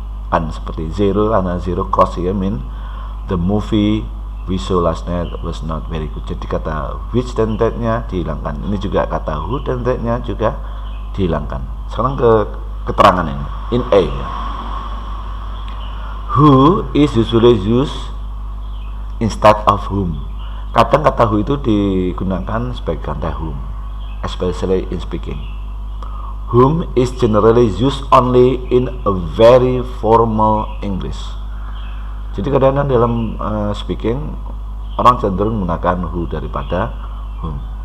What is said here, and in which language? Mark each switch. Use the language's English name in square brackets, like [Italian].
[English] kan seperti zero, karena zero cross here mean the movie we saw last night was not very good. [Indonesian] Jadi kata which dan that-nya dihilangkan. Ini juga kata who dan that-nya juga dihilangkan. Sekarang ke keterangan ini. [English] In A, who is usually used instead of whom. [Indonesian] Kadang kata who itu digunakan sebagai kata whom, especially in speaking. [English] Whom is generally used only in a very formal English. [Indonesian] Jadi kadang-kadang dalam speaking orang cenderung menggunakan who daripada whom.